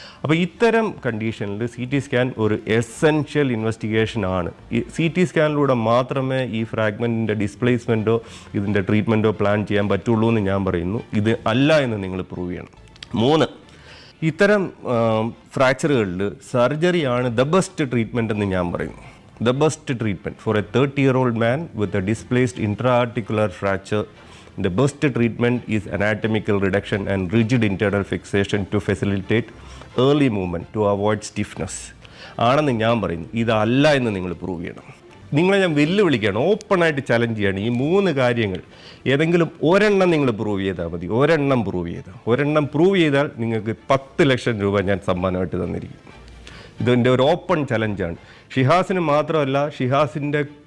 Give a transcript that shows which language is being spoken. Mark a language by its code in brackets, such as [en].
[ml] അപ്പോൾ ഇത്തരം കണ്ടീഷനിൽ CT സ്കാൻ ഒരു എസെൻഷ്യൽ ഇൻവെസ്റ്റിഗേഷൻ ആണ്. ഈ CT സ്കാനിലൂടെ മാത്രമേ ഈ ഫ്രാഗ്മെൻറ്റിൻ്റെ ഡിസ്പ്ലേസ്മെൻറ്റോ ഇതിൻ്റെ ട്രീറ്റ്മെൻറ്റോ പ്ലാൻ ചെയ്യാൻ പറ്റുള്ളൂ എന്ന് ഞാൻ പറയുന്നു. ഇത് അല്ല എന്ന് നിങ്ങൾ പ്രൂവ് ചെയ്യണം. 3, ഇത്തരം ഫ്രാക്ചറുകളിൽ സർജറിയാണ് ദ ബെസ്റ്റ് ട്രീറ്റ്മെൻറ്റ് എന്ന് ഞാൻ പറയുന്നു. [en] The best treatment for a 30-year-old man with a displaced intra-articular fracture, the best treatment is anatomical reduction and rigid internal fixation to facilitate early movement to avoid stiffness. [ml] ആണെന്ന് ഞാൻ പറയുന്നു. ഇതല്ല എന്ന് നിങ്ങൾ prove ചെയ്യണം. നിങ്ങളെ ഞാൻ വെല്ലുവിളിക്കുകയാണ്, ഓപ്പണായിട്ട് ചലഞ്ച് ചെയ്യാണ്. ഈ 3 കാര്യങ്ങൾ ഏതെങ്കിലും ഒരെണ്ണം നിങ്ങൾ പ്രൂവ് ചെയ്താൽ മതി. ഒരെണ്ണം പ്രൂവ് ചെയ്താൽ നിങ്ങൾക്ക് 10 ലക്ഷം രൂപ ഞാൻ സമ്മാനമായിട്ട് തന്നിരിക്കും. ഇതിൻ്റെ ഒരു ഓപ്പൺ ചലഞ്ചാണ്. ഷിഹാസിന് മാത്രമല്ല, ഷിഹാസിൻ്റെ